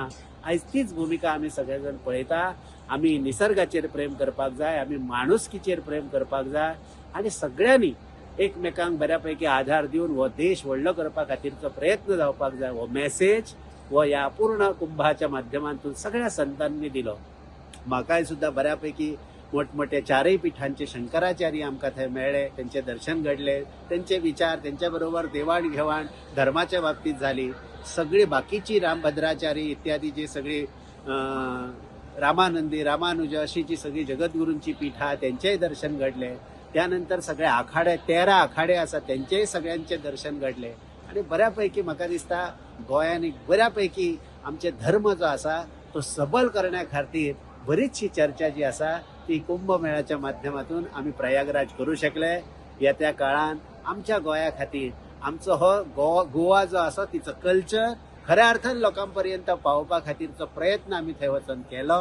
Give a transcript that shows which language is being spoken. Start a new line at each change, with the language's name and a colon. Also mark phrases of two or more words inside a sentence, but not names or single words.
Konkani: आयज तीच भूमिका आमी सगळेजण पळयता. आमी निसर्गाचेर प्रेम करपाक जाय, आमी माणुसकीचेर प्रेम करपाक जाय आणि सगळ्यांनी एकमेकांक बऱ्यापैकी आधार दिवन हो देश व्हडलो करपा खातीरचो प्रयत्न जावपाक जाय.
Marathi: हो मेसेज हो या पूर्ण कुंभाच्या माध्यमांतून सगळ्या संतांनी दिलो. म्हाकाय सुद्धा बऱ्यापैकी मोठमोठे 4 पिठांचे शंकराचार्य
Konkani: आमकां थंय मेळ्ळे,
Marathi: त्यांचे दर्शन घडले, त्यांचे विचार, त्यांच्या बरोबर देवाणघेवाण धर्माच्या बाबतीत झाली. सगळी बाकीची रामभद्राचार्य इत्यादी जे सगळी रामानंदी, रामानुज अशी जी सगळी जगद्गुरूंची पीठा त्यांचेही दर्शन घडले. त्यानंतर सगळे आखाडे 13 आखाडे आसा त्यांचेही सगळ्यांचे दर्शन घडले. आणि बऱ्यापैकी
Konkani: म्हाका दिसता
Marathi: गोंयांनी बऱ्यापैकी आमचे धर्म जो आसा तो सबल करण्या खातीर बरीचशी चर्चा जी आसा ती कुंभमेळ्याच्या माध्यमातून आम्ही प्रयागराज करू शकले.
Konkani: येत्या काळान आमच्या गोंया खातीर आमचो हो गोवा जो आसा तिचो कल्चर खऱ्या अर्थान लोकांपर्यंत पावोवपा खातीरचो प्रयत्न आम्ही थंय वचून केलो.